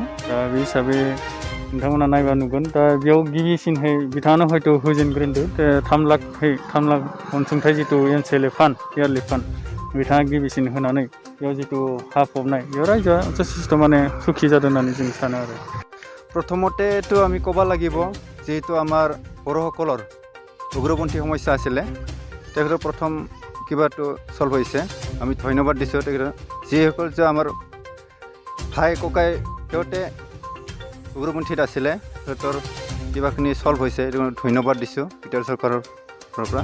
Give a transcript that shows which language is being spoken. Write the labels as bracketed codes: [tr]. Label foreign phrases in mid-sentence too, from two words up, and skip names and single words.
[brx] दा बे हिसाबै नोंथांमोना नायबा नुगोन। दा बेयाव गिबिसिनहै बिथाङानो हयथ' होजेनग्रोदों 3 लाख अनसुंथाइ जितु एमसिएलए फान्ड, इयारलि फान्ड बिथाङा गिबिसिन होनानै बेयाव जितु हा फबनाय, बेयाव रायजोआ जथेस्थ माने सुखी जादों होननानै जों सानो आरो। [as] প্ৰথমতেতো আমি ক'ব লাগিব যিহেতু আমাৰ বড়োসকলৰ উগ্ৰপন্থী সমস্যা আছিলে, তেখেতৰ প্ৰথম কিবাটো চল্ভ হৈছে। আমি ধন্যবাদ দিছোঁ তেখেতৰ, যিসকল যে আমাৰ ভাই ককাই সিহঁতে উগ্ৰপন্থীত আছিলে, সিহঁতৰ কিবাখিনি চল্ভ হৈছে, এইটো ধন্যবাদ দিছোঁ বিটিআৰ চৰকাৰৰ পৰা।